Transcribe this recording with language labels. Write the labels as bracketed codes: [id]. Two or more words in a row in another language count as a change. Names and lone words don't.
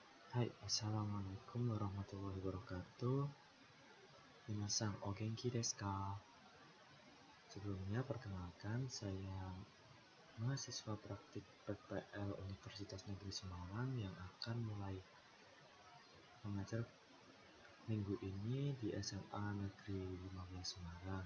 [ar] Hai, السلام عليكم ورحمة الله وبركاته. [ja] 皆さんお元気ですか? [id] Sebelumnya perkenalkan, saya mahasiswa praktik PPL Universitas Negeri Semarang yang akan mulai mengajar minggu ini di SMA Negeri 15 Semarang.